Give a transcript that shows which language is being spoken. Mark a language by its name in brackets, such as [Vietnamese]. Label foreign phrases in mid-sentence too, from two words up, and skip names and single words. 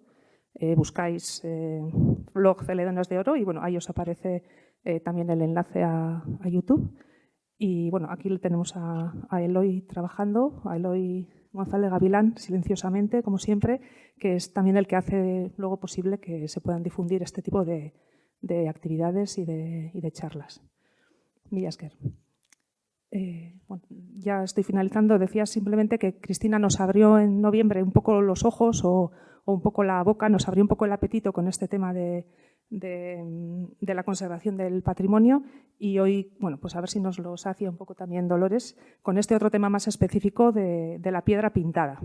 [Spanish] Buscáis blog Celedones de Oro y bueno, ahí os aparece también el enlace a YouTube. Y bueno, aquí le tenemos a Eloy trabajando, a Eloy González Gavilán, silenciosamente, como siempre, que es también el que hace luego posible que se puedan difundir este tipo de actividades y de charlas. [Basque] Mila esker. Bueno, [Spanish] ya estoy finalizando. Decía simplemente que Cristina nos abrió en noviembre un poco los ojos o un poco la boca, nos abrió un poco el apetito con este tema de la conservación del patrimonio y hoy, bueno, pues a ver si nos lo sacia un poco también Dolores con este otro tema más específico de la piedra pintada.